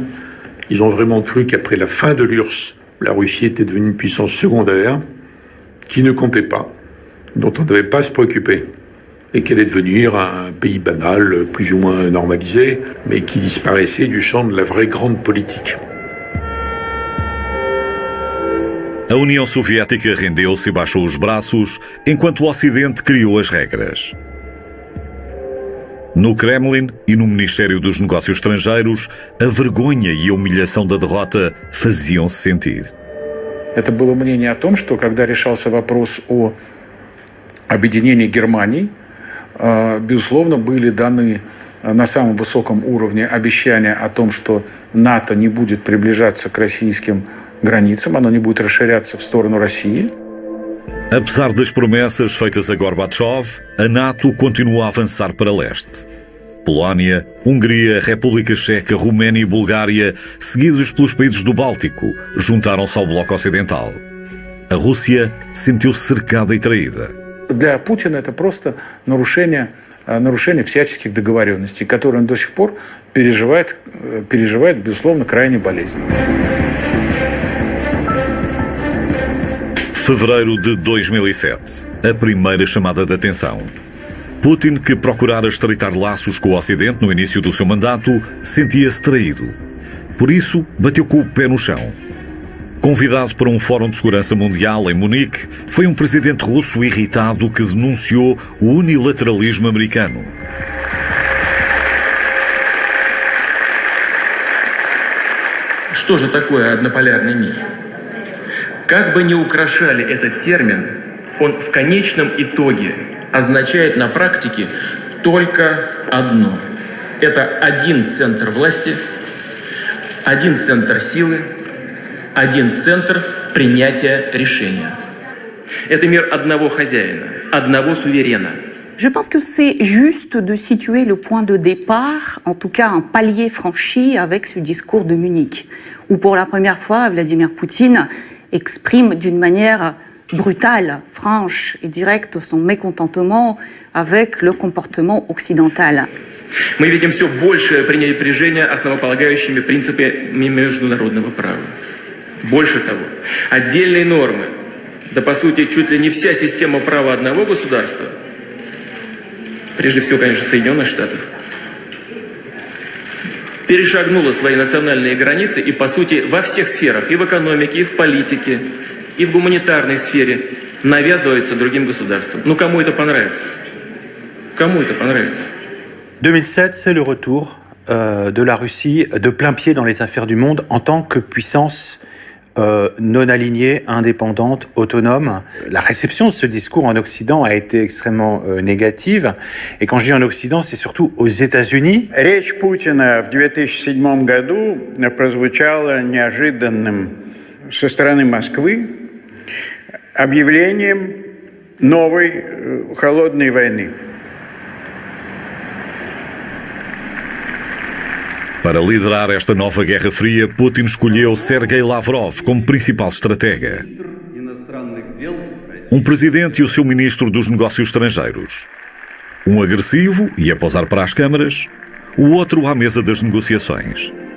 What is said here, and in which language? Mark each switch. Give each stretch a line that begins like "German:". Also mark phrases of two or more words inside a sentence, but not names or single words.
French: Ils ont vraiment cru qu'après la fin de l'URSS, la Russie était devenue une puissance secondaire qui ne comptait pas, dont on ne devait pas se préoccuper, et qu'elle allait devenir un pays banal, plus ou moins normalisé, mais qui disparaissait du champ de la vraie grande politique.
Portuguese: A União Soviética rendeu-se e baixou os braços, enquanto o Ocidente criou as regras. No Kremlin e no Ministério dos Negócios Estrangeiros, a vergonha e a humilhação da derrota faziam-se sentir.
Russian: Это было мнение о том, что когда решался вопрос о объединении Германии, безусловно, были даны на самом высоком уровне обещания о том, что НАТО не будет приближаться к российским границам, оно не будет расширяться в сторону России.
Portuguese: Apesar das promessas feitas a Gorbachev, a NATO continua a avançar para leste. Polónia, Hungria, República Checa, Roménia e Bulgária, seguidos pelos países do Báltico, juntaram-se ao Bloco Ocidental. A Rússia sentiu-se cercada e traída.
Russian: Для Путина это просто нарушение всяческих договоренностей, которые он до сих пор переживает, безусловно, крайне болезненно.
Portuguese: Fevereiro de 2007, a primeira chamada de atenção. Putin, que procurara estreitar laços com o Ocidente no início do seu mandato, sentia-se traído. Por isso, bateu com o pé no chão. Convidado para um fórum de segurança mundial em Munique, foi um presidente russo irritado que denunciou o unilateralismo americano.
Russian: Что же такое однополярный мир? Как бы ни украшали этот термин, он в конечном итоге означает на практике только одно. Это один центр власти, один центр силы, один центр принятия решения. Это мир одного хозяина, одного суверена.
French: Je pense que c'est juste de situer le point de départ, en tout cas un palier franchi avec ce discours de Munich, où pour la première fois, Vladimir Poutine exprime d'une manière brutale, franche et directe son mécontentement avec le comportement occidental.
Russian: Мы видим все большее пренебрежение основополагающими принципами международного права. Больше того, отдельные нормы, да по сути чуть ли не вся система права одного государства, прежде всего, конечно, Соединенных Штатов, перешагнула свои национальные границы и, по сути, во всех сферах, и в экономике, и в политике, и в гуманитарной сфере навязывается другим государствам. Ну, кому это понравится? Кому это понравится?
French: 2007, c'est le retour de la Russie de plein pied dans les affaires du monde en tant que puissance non alignée, indépendante, autonome. La réception de ce discours en Occident a été extrêmement négative. Et quand je dis en Occident, c'est surtout aux États-Unis.
Russian: Речь Путина в 2007 году прозвучала неожиданным со стороны Москвы объявлением новой холодной войны.
Portuguese: Para liderar esta nova Guerra Fria, Putin escolheu Sergei Lavrov como principal estratega. Um presidente e o seu ministro dos Negócios Estrangeiros. Um agressivo e a pousar para as câmaras, o outro à mesa das negociações.